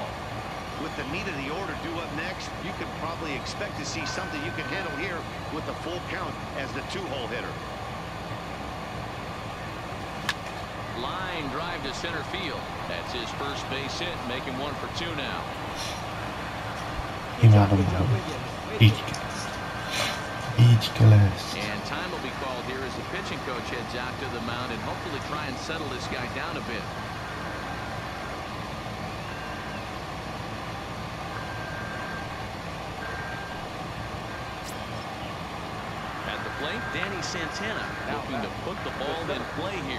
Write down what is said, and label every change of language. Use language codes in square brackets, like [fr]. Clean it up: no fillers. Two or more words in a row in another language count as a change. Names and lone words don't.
[en] With the meat of the order due up next, you can probably expect to see something you can handle here with the full count as the 2-hole hitter. Line drive to center field. That's his first base hit, making 1 for 2 now. [hu] Imádom magam. Így kell ezt. Így kell ezt. [en] And time will be called here as the pitching coach heads out to the mound and hopefully try and settle this guy down a bit. At the plate, Danny Santana looking to put the ball in play here.